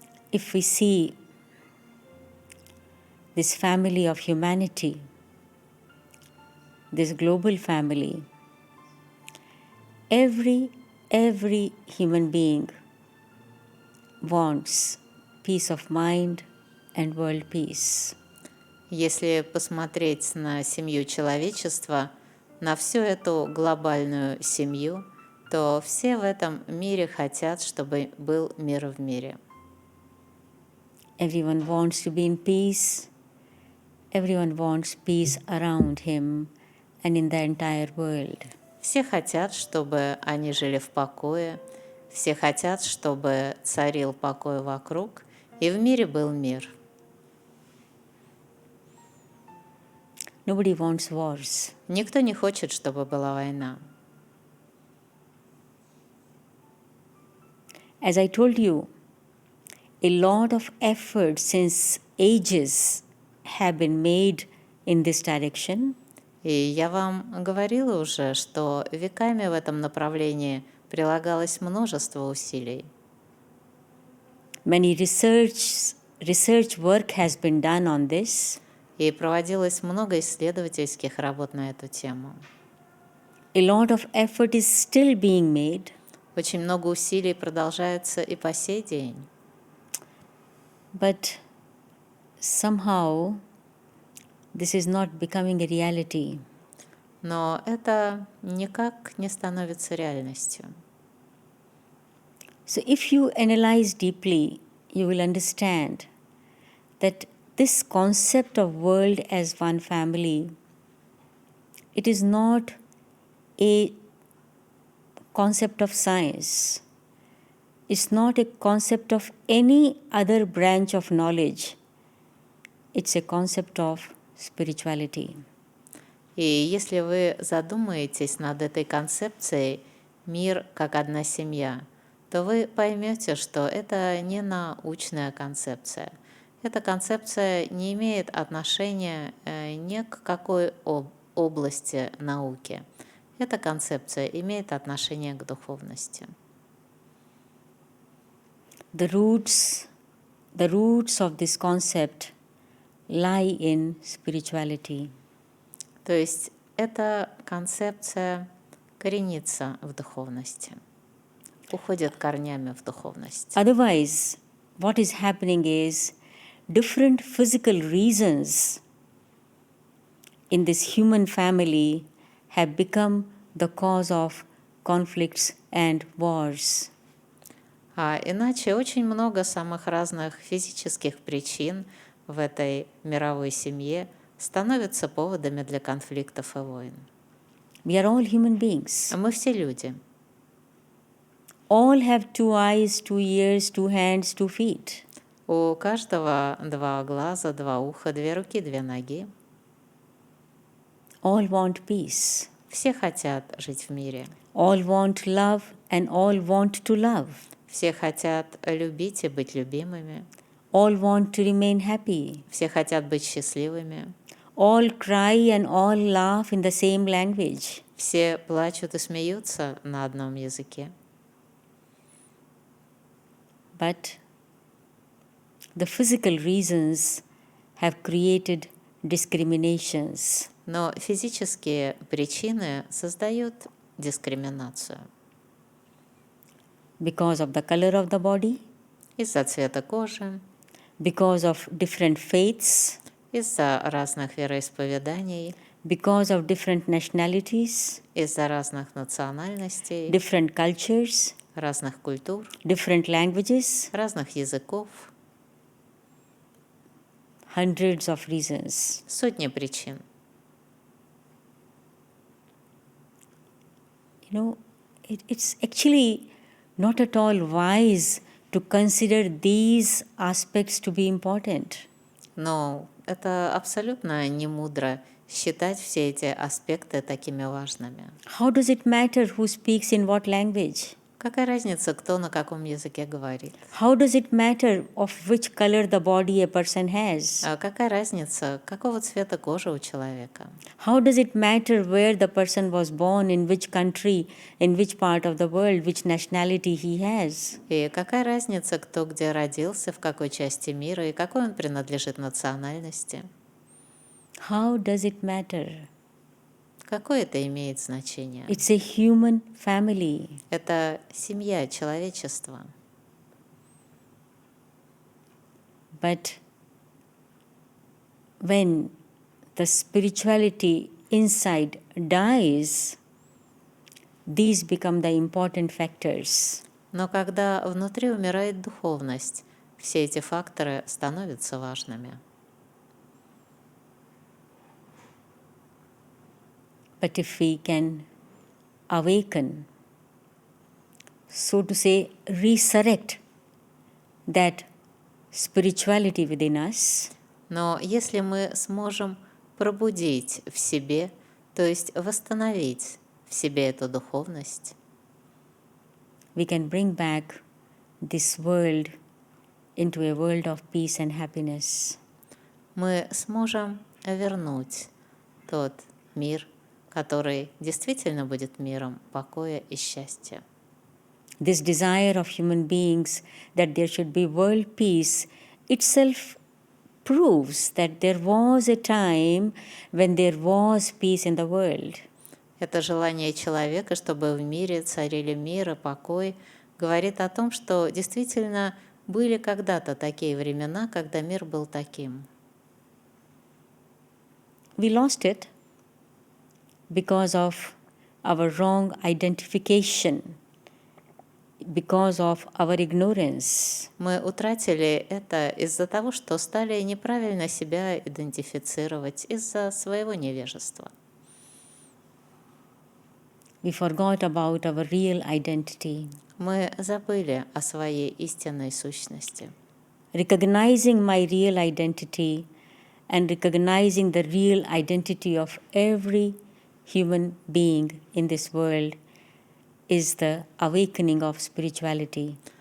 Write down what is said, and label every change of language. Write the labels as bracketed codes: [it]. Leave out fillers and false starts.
[en] If we see this family of humanity, this global family, every human being wants peace of mind and world peace. [ru] Если посмотреть на семью человечества, на всю эту глобальную семью, то все в этом мире хотят, чтобы был мир в мире. [en] Everyone wants to be in peace. Everyone wants peace around him and in the entire world. [ru] Все хотят, чтобы они жили в покое, все хотят, чтобы царил покой вокруг, и в мире был мир. [en] Nobody wants wars. [ru] Никто не хочет, чтобы была война. [en] As I told you, a lot of effort since ages have been made in this direction. [ru] И я вам говорила уже, что веками в этом направлении прилагалось множество усилий. [en] Many research work has been done on this. [ru] И проводилось много исследовательских работ на эту тему. [en] A lot of effort is still being made. [ru] Очень много усилий продолжается и по сей день. [en] But somehow this is not becoming a reality. [ru] Но это никак не становится реальностью. [en] So if you analyze deeply, you will understand that this concept of world as one family, it is not a concept of science. It's not a concept of any other branch of knowledge. It's a concept of spirituality. [ru] И если вы задумаетесь над этой концепцией «мир как одна семья», то вы поймете, что это не научная концепция. Эта концепция не имеет отношения ни к какой области науки. Эта концепция имеет отношение к духовности. [en] The roots of this concept lie in spirituality. [ru] То есть эта концепция коренится в духовности, уходит корнями в духовность. [en] Otherwise, what is happening is different physical reasons in this human family have become the cause of conflicts and wars. [ru] А иначе очень много самых разных физических причин в этой мировой семье становятся поводами для конфликтов и войн. [en] We are all human beings. [ru] Мы все люди. [en] All have 2 eyes, 2 ears, 2 hands, 2 feet. [ru] У каждого 2 глаза, 2 уха, 2 руки, 2 ноги. [en] All want peace. [ru] Все хотят жить в мире. [en] All want love and all want to love. [ru] Все хотят любить и быть любимыми. [en] All want to remain happy. [ru] Все хотят быть счастливыми. [en] All cry and all laugh in the same language. [ru] Все плачут и смеются на одном языке. [en] But the physical reasons have created discriminations. [ru] Но физические причины создают дискриминацию. [en] Because of the color of the body, [ru] Из-за цвета кожи, [en] because of different faiths, [ru] из-за разных вероисповеданий, [en] because of different nationalities, [ru] из-за разных национальностей, [en] different cultures, [ru] разных культур, [en] different languages, [ru] разных языков, [en] hundreds of reasons. [ru] сотни причин. [en] You know, it's actually not at all wise to consider these aspects to be important. [ru] Но это абсолютно не мудро считать все эти аспекты такими важными. [en] How does it matter who speaks in what language? [ru] Какая разница, кто на каком языке говорит? [en] How does it matter of which color the body a person has? [ru] А какая разница, какого цвета кожа у человека? [en] How does it matter where the person was born, in which country, in which part of the world, which nationality he has? [ru] И какая разница, кто где родился, в какой части мира и какой он принадлежит национальности? [en] How does it matter? [ru] Какое это имеет значение? [en] It's a human family. [ru] Это семья, человечество. [en] But when the spirituality inside dies, these become the important factors. [ru] Но когда внутри умирает духовность, все эти факторы становятся важными. [en] But if we can awaken, so to say, resurrect that spirituality within us, [ru] Но если мы сможем пробудить в себе, то есть восстановить в себе эту духовность, [en] we can bring back this world into a world of peace and happiness. [ru] мы сможем вернуть тот мир, который действительно будет миром покоя и счастья. [en] This desire of human beings that there should be world peace itself proves that there was a time when there was peace in the world. [ru] Это желание человека, чтобы в мире царили мир и покой, говорит о том, что действительно были когда-то такие времена, когда мир был таким. [en] We lost it because of our wrong identification, because of our ignorance. [ru] Мы утратили это из-за того, что стали неправильно себя идентифицировать, из-за своего невежества. [en] We forgot about our real identity. [ru] Мы забыли о своей истинной сущности. [en] Recognizing my real identity and recognizing the real identity of every human being in this world is the awakening of spirituality.